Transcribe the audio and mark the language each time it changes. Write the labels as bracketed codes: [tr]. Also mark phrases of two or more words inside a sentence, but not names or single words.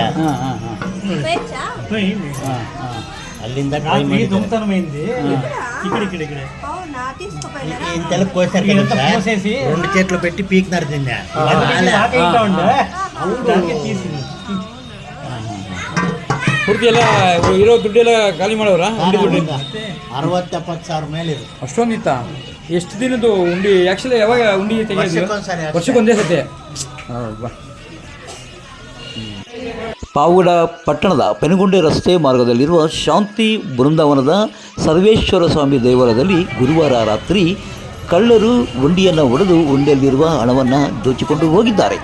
[kn] ಹಾಂ ಹಾಂ ಹಾಂ ಹಾಂ ಹಾಂ ಅಲ್ಲಿಂದ ಟ್ರೈ ಮಾಡಿ [te] దొంగతనమైంది ఇక్కడ ఇక్కడ ఇక్కడ అవునా తీసుకుపోయినారా ఇంతలో కోసారు కదా ఇదంతా సార్. కోసేసి రెండు చేతులు పెట్టి పీకినారు దీన్ని. ఆకైతా ఉండే దానికి తీసింది [kn] ಪೂರ್ತಿ ಎಲ್ಲ ಇರೋ ದುಡ್ಡೆಲ್ಲ ಖಾಲಿ ಮಾಡೋರಾ ಉಂಡಿ ದುಡ್ಡು 60-70 ಸಾವಿರ ಮೇಲೆ ಇದು. ಅಷ್ಟೊಂದಿತ್ತ ಎಷ್ಟು ದಿನದ್ದು ಉಂಡಿ ಆ್ಯಕ್ಚುಲಿ ಯಾವಾಗ ಉಂಡಿ ತೆಗೆಯೋದು ವರ್ಷಕ್ಕೊಂದ್ಸರಿ ಅಷ್ಟೇ. ವರ್ಷಕ್ಕೊಂದೇ ಸತಿ ಬಾ ಪಾವಗಡ ಪಟ್ಟಣದ ಪೆನುಗುಂಡೆ ರಸ್ತೆ ಮಾರ್ಗದಲ್ಲಿರುವ ಶಾಂತಿ ಬೃಂದಾವನದ ಸರ್ವೇಶ್ವರ ಸ್ವಾಮಿ ದೇವಾಲಯದಲ್ಲಿ ಗುರುವಾರ ರಾತ್ರಿ ಕಳ್ಳರು ಉಂಡಿಯನ್ನು ಒಡೆದು ಉಂಡಿಯಲ್ಲಿರುವ ಹಣವನ್ನು ದೋಚಿಕೊಂಡು ಹೋಗಿದ್ದಾರೆ.